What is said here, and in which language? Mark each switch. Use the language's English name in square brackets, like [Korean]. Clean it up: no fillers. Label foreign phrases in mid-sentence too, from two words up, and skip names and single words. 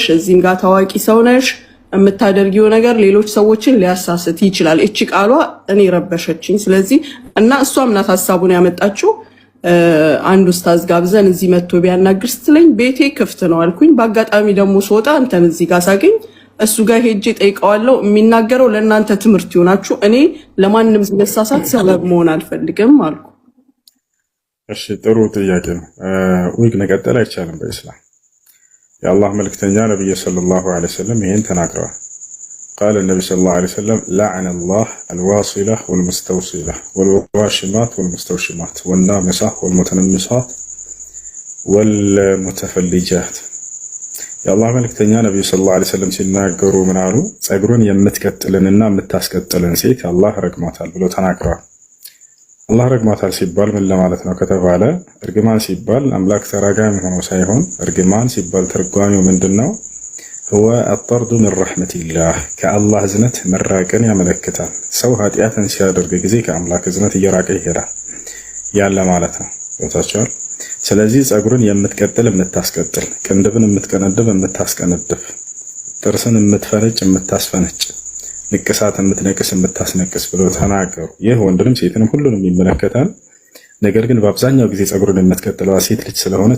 [Amharic] እዚህም ጋር ታዋቂ ሰው ነሽ፣ የምታደርጊው ነገር ሌሎች ሰዎችን ሊያሳስት ይችላል። እቺ ቃሏ እኔ ረበሸችኝ። ስለዚህ እና እሷም ናት ሀሳቡን ያመጣችው። አንድ ኡስታዝ ጋብዘን እዚህ መጥቶ ቢያናግር ስትለኝ ቤቴ ክፍት ነው አልኩኝ። በአጋጣሚ ደግሞ ስወጣ አንተን እዚህ ጋር ሳገኝ እሱ ጋር ሄጄ ጠይቀዋለሁ። የሚናገረው ለእናንተ ትምህርት ይሆናችሁ፣ እኔ ለማንም መሳሳት ሰበብ መሆን አልፈልግም አልኩ። እሺ ጥሩ ጥያቄ ነው። ዊግ መቀጠል አይቻልም በኢስላም። የአላህ መልክተኛ ነብዩ [Arabic] صلى الله عليه وسلم [Amharic] ይሄን ተናግረዋል። [Arabic] قال النبي صلى الله عليه وسلم لعن الله الواصلة والمستوصلة والواشمات والمستوشمات والنامصة والمتنمصات والمتفلجات። [Amharic] የአላህ መልክተኛ ነብዩ [Arabic] صلى الله عليه وسلم [Amharic] ሲናገሩ ምን አሉ? ጸጉሩን የምትቀጥልንና የምታስቀጥልን ሴት አላህ ረግሟታል ብሎ ተናግረዋል። አላህ ረግሟታል ሲባል ምን ለማለት ነው ከተባለ እርግማን ሲባል አምላክ ተራጋሚ ሆኖ ሳይሆን እርግማን ሲባል ትርጓሜው ምንድነው? [Arabic] هو الطرد من رحمة الله [Amharic] ከአላህ እዝነት መራቅን ያመለክታል። ሰው ኃጢአትን ሲያደርግ ጊዜ ከአምላክ እዝነት እየራቀ ይሄዳል ያለ ማለት ነው። ወታቻል። ስለዚህ ጸጉርን የምትቀጥል የምታስቀጥል፣ ቅንድብን የምትቀነድብ የምታስቀነድብ፣ ጥርስን የምትፈነጭ የምታስፈነጭ፣ ንቅሳት የምትነቅስ የምታስነቅስ ብሎ ተናገሩ። ይህ ወንድንም ሴትንም ሁሉንም ይመለከታል። ነገር ግን በአብዛኛው ጊዜ ጸጉርን የምትቀጥለዋ ሴት ልጅ ስለሆነች